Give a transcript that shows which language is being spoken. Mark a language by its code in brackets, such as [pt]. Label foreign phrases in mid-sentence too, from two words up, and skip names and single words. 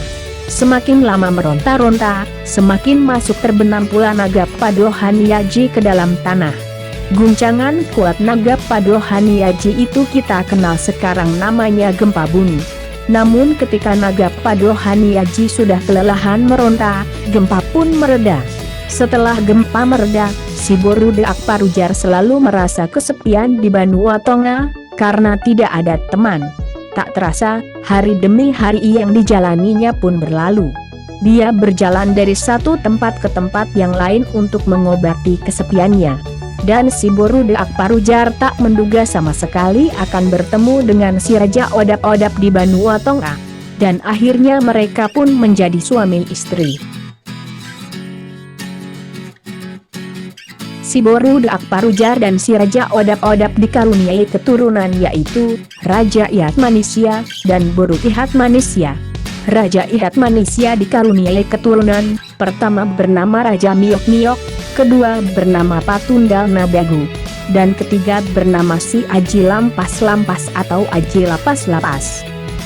[id] Semakin lama meronta-ronta, semakin masuk terbenam pula Naga Padohaniaji ke dalam tanah. Guncangan kuat Naga Padohaniaji itu kita kenal sekarang namanya gempa bumi. Namun ketika Naga Padohaniaji sudah kelelahan meronta, gempa pun mereda. Setelah gempa mereda, si Boru de Akparujar selalu merasa kesepian di Banua Tonga, karena tidak ada teman. Tak terasa, hari demi hari yang dijalaninya pun berlalu. Dia berjalan dari satu tempat ke tempat yang lain untuk mengobati kesepiannya. Dan si Boru de Akparujar tak menduga sama sekali akan bertemu dengan si Raja Odap-Odap di Banua Tonga. Dan akhirnya mereka pun menjadi suami istri. Si Boru de Akparujar dan si Raja Odap-Odap dikaruniai keturunan yaitu Raja Ihatmanisya dan Boru Ihatmanisya. Raja Ihatmanisya dikaruniai keturunan, pertama bernama Raja Miok-Miok, kedua bernama Patundal Nabagu, dan ketiga bernama si Aji Lampas-Lampas atau Aji Lapas-Lapas.